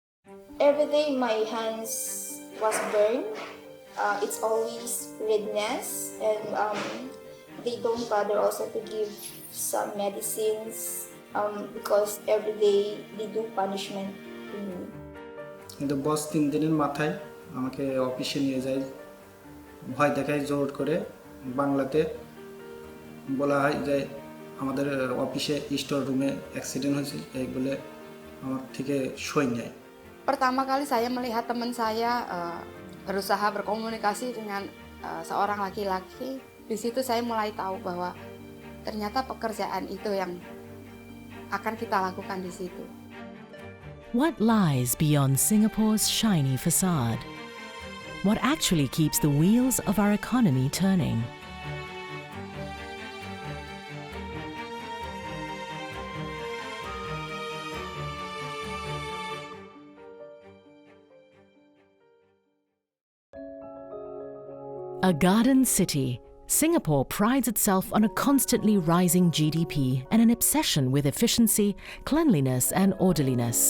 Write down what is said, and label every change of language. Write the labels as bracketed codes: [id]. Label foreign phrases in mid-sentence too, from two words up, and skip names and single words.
[en] Every day my hands was burned. It's always redness, and they don't bother also to give some medicines because every day they do punishment to me. [bn] কিন্তু বস 3 দিনের মাথায় আমাকে অফিসে নিয়ে যায়, ভয় দেখায়, জোর করে বাংলাতে বলা হয় যে আমাদের অফিসে [en] store room [bn] অ্যাক্সিডেন্ট হয়েছে, এই বলে আমার থেকে সই নেয়। [id] Pertama kali saya melihat teman saya berusaha berkomunikasi dengan seorang laki-laki, di situ saya mulai tahu bahwa ternyata pekerjaan itu yang akan kita lakukan di situ. [en] What lies beyond Singapore's shiny facade? What actually keeps the wheels of our economy turning? A garden city, Singapore prides itself on a constantly rising GDP and an obsession with efficiency, cleanliness and orderliness.